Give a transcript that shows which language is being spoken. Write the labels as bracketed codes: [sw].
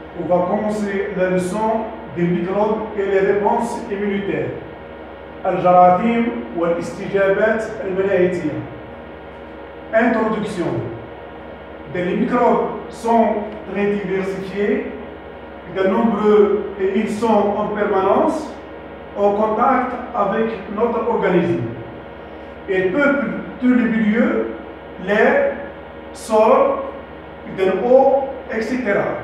[fr] On va commencer la leçon des microbes et les réponses immunitaires. [ar] الجراثيم والاستجابات المناعية. [fr] Introduction. Les microbes sont très diversifiés, de nombreux et ils sont en permanence en contact avec notre organisme. Ils peuplent tous les milieux, l'air, sol, de l'eau, etc.